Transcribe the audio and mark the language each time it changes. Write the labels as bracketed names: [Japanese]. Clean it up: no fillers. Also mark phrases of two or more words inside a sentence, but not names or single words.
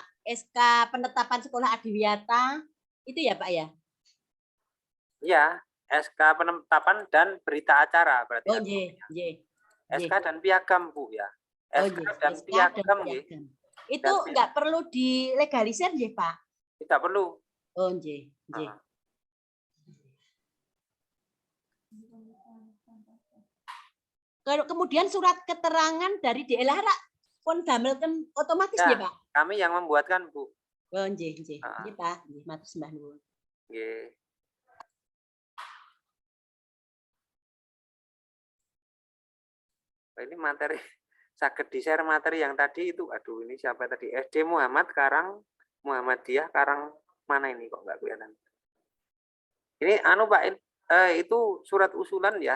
[Indonesian] SK penetapan sekolah adiwiyata itu ya Pak ya? Ya, SK penetapan dan berita acara berarti. Oh, SK dan piagam Bu ya. SK dan dan piagam nggih. piagam. Itu nggak perlu dilegalisir nggih, Pak? Tidak perlu. [Javanese] Oh, nggih, nggih. [Indonesian] Kemudian surat keterangan dari DLH [Javanese] pun damel [Indonesian] otomatis Ya, nggih, Pak? kami yang membuatkan, Bu. [Javanese] Oh, nggih, nggih. Nggih, Pak. Nggih, matur sembah nuwun. Nggih. [Indonesian] Ini materi sakit di-share materi yang tadi itu. Aduh, ini siapa tadi? SD Muhammad Karang Muhammadiyah Karang mana ini kok nggak kelihatan? Ini anu Pak, itu surat usulan ya.